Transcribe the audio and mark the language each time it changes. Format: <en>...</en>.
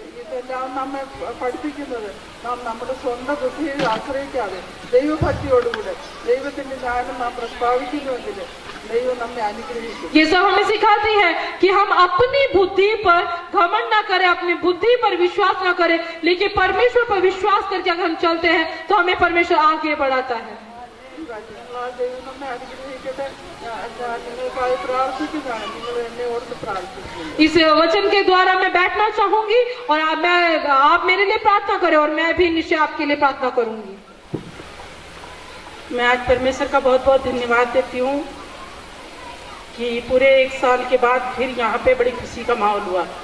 <ml>ഇതെല്ലാം നമ്മെ പഠിപ്പിക്കുന്നത് നാം നമ്മുടെ സ്വന്തം ബുദ്ധിയെ ആശ്രയിക്കാതെ ദൈവഭക്തിയോടുകൂടെ ദൈവത്തിന്റെ ജ്ഞാനം നാം പ്രസ്താവിക്കുന്നുവെങ്കിൽ ദൈവം നമ്മെ അനുഗ്രഹിക്കും.</ml> <hi>ये सब हमें सिखाती है कि हम अपनी बुद्धि पर घमंड ना करें, अपनी बुद्धि पर विश्वास ना करें, लेकिन परमेश्वर पर विश्वास करके अगर हम चलते हैं तो हमें परमेश्वर आगे बढ़ाता है।</hi> <ml>ദൈവം നമ്മെ അനുഗ്രഹിക്കട്ടെ. ഞാൻ നിങ്ങൾക്കായി പ്രാർത്ഥിക്കുന്നതാണ്. നിങ്ങൾ എന്നെ ഓർത്ത് പ്രാർത്ഥിക്കുന്നു.</ml> <hi>इस वचन के द्वारा मैं बैठना चाहूंगी और आप मेरे लिए प्रार्थना करें और मैं भी निश्चय आपके लिए प्रार्थना करूंगी। मैं आज परमेश्वर का बहुत बहुत धन्यवाद देती हूँ कि पूरे 1 साल के बाद फिर यहाँ पे बड़ी खुशी का माहौल हुआ।</hi>